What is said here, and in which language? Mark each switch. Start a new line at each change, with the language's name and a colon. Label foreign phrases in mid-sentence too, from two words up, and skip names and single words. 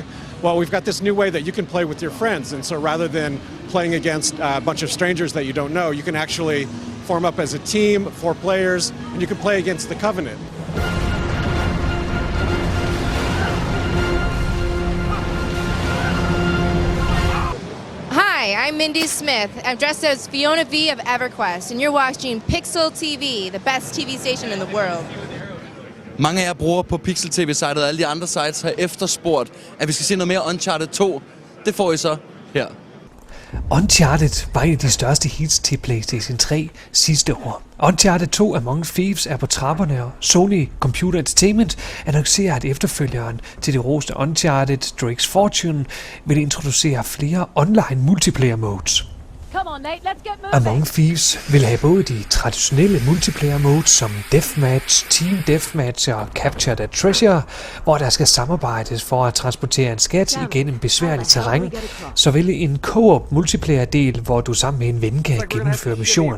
English: Well, we've got this new way that you can play with your friends, and so rather than playing against a bunch of strangers that you don't know, you can actually form up as a team, 4 players, and you can play against the Covenant. Hi, I'm Mindy Smith. I'm dressed as Fiona V of EverQuest, and you're watching Pixel TV, the best TV station in the world.
Danish: Mange af jer bruger på Pixel TV-sitet og alle de andre sites har efterspurgt, at vi skal se noget mere Uncharted 2. Det får I så her. Uncharted var en af de største hits til PlayStation 3 sidste år. Uncharted 2 Among Thieves er på trapperne, og Sony Computer Entertainment annoncerer, at efterfølgeren til det roste Uncharted Drake's Fortune vil introducere flere
English: online multiplayer modes. Come on, Nate, let's get moving.
Danish: Among Thieves vil have både de traditionelle
English: multiplayer modes
Danish: som Deathmatch, Team Deathmatch og Capture the Treasure, hvor der skal samarbejdes for at transportere en skat igennem besværligt terræn, såvel en
English: co-op multiplayer
Danish: del, hvor du sammen med en ven kan gennemføre missionerne.